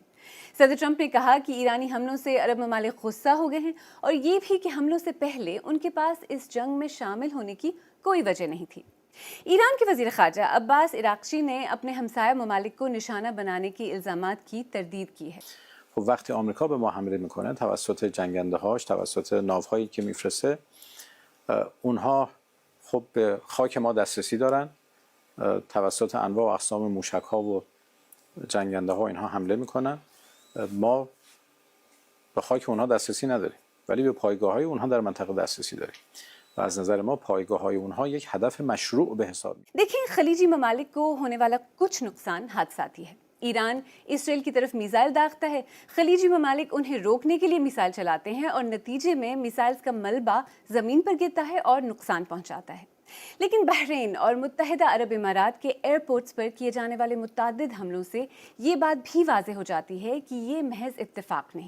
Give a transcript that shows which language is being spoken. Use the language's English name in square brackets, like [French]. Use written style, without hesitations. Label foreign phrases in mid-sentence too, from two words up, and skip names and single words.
[Urdu] صدر ٹرمپ نے کہا کہ ایرانی حملوں سے عرب ممالک غصہ ہو گئے ہیں، اور یہ بھی کہ حملوں سے پہلے ان کے پاس اس جنگ میں شامل ہونے کی کوئی وجہ نہیں تھی. ایران کے وزیر خارجہ عباس عراقچی نے اپنے ہمسایہ ممالک کو نشانہ بنانے کے الزامات کی تردید کی ہے. [Persian] خب وقتی آمریکا به ما حمله میکنه توسط جنگنده هاش، توسط ناوهایی که میفرسته، اونها خب به خاک ما دسترسی دارن، توسط انواع و اقسام موشک ها و جنگنده ها اینها حمله میکنن. ما به خاک اونها دسترسی نداریم، ولی به پایگاه های اونها در منطقه دسترسی داریم و از نظر ما پایگاه های اونها یک هدف مشروع به حساب میاد. [Urdu] دیکھیے خلیجی ممالک کو ہونے والا کچھ نقصان حادثاتی ہے. ایران اسرائیل کی طرف میزائل داغتا ہے، خلیجی ممالک انہیں روکنے کے لیے میزائل چلاتے ہیں، اور نتیجے میں میزائلز کا ملبہ زمین پر گرتا ہے اور نقصان پہنچاتا ہے. لیکن بحرین اور متحدہ عرب امارات کے ایئرپورٹس پر کیے جانے والے متعدد حملوں سے یہ بات بھی واضح ہو جاتی ہے کہ یہ محض اتفاق نہیں.